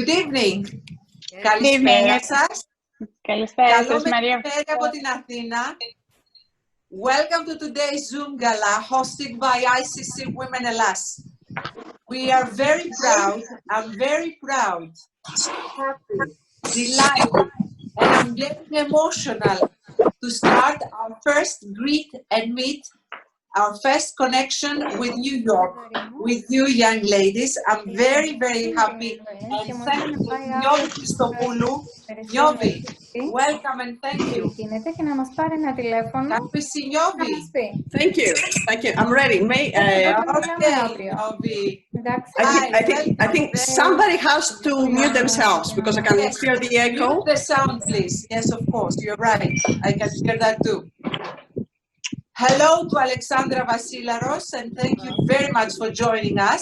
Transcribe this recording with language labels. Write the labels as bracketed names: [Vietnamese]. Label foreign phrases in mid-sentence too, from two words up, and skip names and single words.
[English] evening. Good evening. [Greek] Καλησπέρα σας. Καλησπέρα σας, Καλό Μαρία. μεσημέρι από την Αθήνα. [English] Welcome to today's Zoom gala hosted by ICC Women Hellas. We are very proud, I'm very proud, happy, delighted, and I'm getting emotional to start our first greet and meet, our first connection with New York, with you young ladies. I'm very, very happy and thank you to Nyovi Christopoulou. Nyovi, welcome and thank you. [Greek] Και να μας πάρει ένα τηλέφωνο. [English] Can we see Nyovi? Thank you. Thank you. I'm ready. Okay, Nyovi. I think somebody has to mute themselves because I can hear the echo. Mute the sound, please. Yes, of course. You're right. I can hear that too. Hello to Alexandra Vasilaros, and thank you very much for joining us.